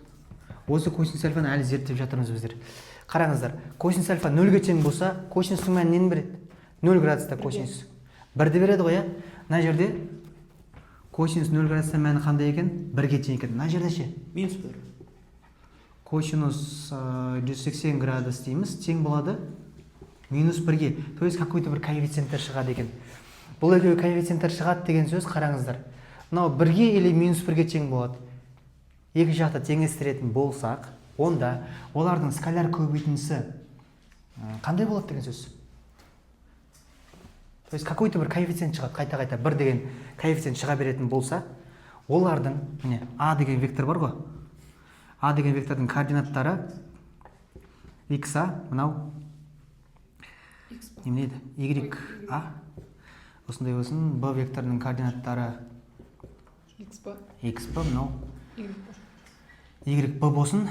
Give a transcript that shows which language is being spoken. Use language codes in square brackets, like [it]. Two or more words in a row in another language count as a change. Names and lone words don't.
[kk] Осы косинус альфаны әлі зерттеп жатырмыз біздер. Қараңыздар, косинус альфа 0-ге тең болса, косинустың мәні нені береді? 0 градуста косинус. 1-ді береді ғой, мына жерде косинус 0 градуста мәні қандай екен? 1-ге тең екен. Мына жерде ше? Минус 1. Косинус 180 градус дейміз, тең болады минус 1-ге. [ru] То есть какой-то [kk] бір коэффициенттер шығады екен. Бұл екеуі коэффициенттер шығады деген сөз, қараңыздар. Мынау 1-ге или минус 1-ге тең болады. Екі жақты теңестіретін болсақ, онда олардың скаляр көбейтіндісі қандай болады деген сөз? [ru] То есть какой-то [kk] бір коэффициент шығады, қайта-қайта 1 деген коэффициент шыға беретін болса, олардың, міне, А деген вектор бар ғой. А деген вектордың координаттары xa, мынау немене еді? YA. Осындай болсын, Б векторының координаттары xb, мынау YB болсын.